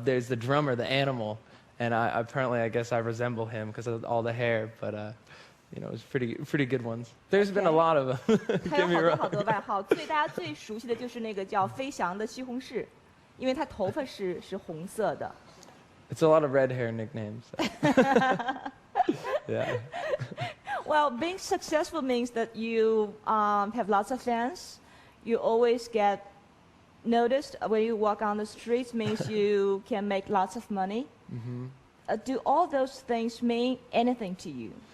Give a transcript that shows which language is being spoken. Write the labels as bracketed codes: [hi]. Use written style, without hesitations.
[en] There's the drummer, the animal, and I guess I resemble him because of all the hair. But it's pretty good ones. There's been a lot of them. [zh] 还有好多外号，大家最熟悉的就是那个叫飞翔的西红柿，因为他头发是红色的。 [en] It's a lot of red hair nicknames. Yeah. Well, being successful means that you have lots of fans. You always get noticed when you walk on the streets. Means you can make lots of money. Mm-hmm. Do all those things mean anything to you?